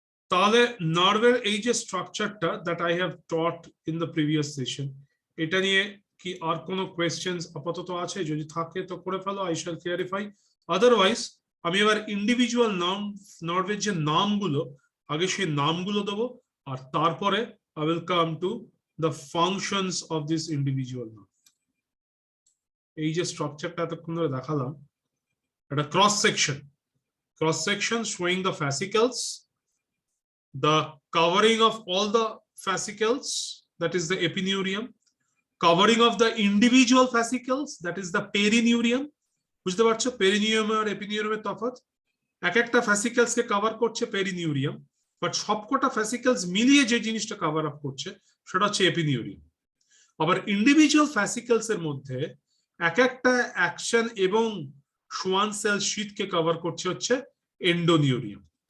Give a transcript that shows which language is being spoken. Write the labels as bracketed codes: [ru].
[bn] তাহলে নার্ভের এই যে স্ট্রাকচারটা [en] that I have taught in the previous session, [bn] এটা নিয়ে কি আর কোনো কোয়েশ্চেন্স আপাতত আছে? যদি থাকে তো করে ফেলো, [en] I shall clarify. [bn] আদারওয়াইজ আমি এবার ইন্ডিভিজুয়াল নার্ভের যে নামগুলো, আগে সেই নামগুলো দেবো, আর তারপরে [en] I will come to the functions of this individual nerve. [bn] এই যে স্ট্রাকচারটা এতক্ষণ ধরে দেখালাম, একটা cross section [en] showing the fascicles, the covering of all the fascicles, that is the epineurium, covering of the individual fascicles, that is the perineurium. [bn] বুঝতে পারছো পেরিনিউরিয়াম আর এপিনিউরিয়ামের তফাৎ? এক একটা ফ্যাসিকেলস কে কভার করছে পেরিনিউরিয়াম, বাট সবকটা ফ্যাসিকেলস মিলিয়ে যে জিনিসটা কভার আপ করছে সেটা হচ্ছে এপিনিউরিয়াম। আবার ইন্ডিভিজুয়াল ফ্যাসিকেলস এর মধ্যে এক একটা অ্যাকশন এবং সোয়ান সেল শীটকে কভার করছে হচ্ছে এন্ডোনিউরিয়াম।